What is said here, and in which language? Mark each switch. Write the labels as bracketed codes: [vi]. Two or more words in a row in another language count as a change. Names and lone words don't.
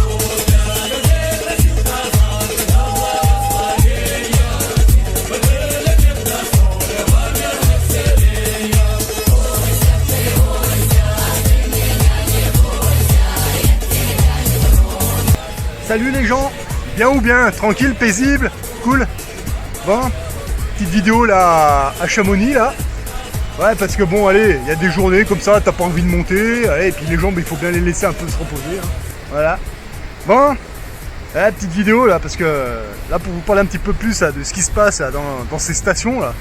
[ru] Для людей просил казак, на благословения, вы были хлеб да соль во мирных селениях. Бойся, ты меня не бойся, я тебя не трону. [fr] Salut les gens, bien ou bien, tranquille, paisible, cool. Bon, petite vidéo là à Chamonix là. Ouais, parce que bon, allez, il y a des journées comme ça, t'as pas envie de monter, allez, et puis les jambes, il faut bien les laisser un peu se reposer. Hein. Voilà. Bon, ouais, petite vidéo là, parce que là, pour vous parler un petit peu plus là, de ce qui se passe là, dans ces stations là.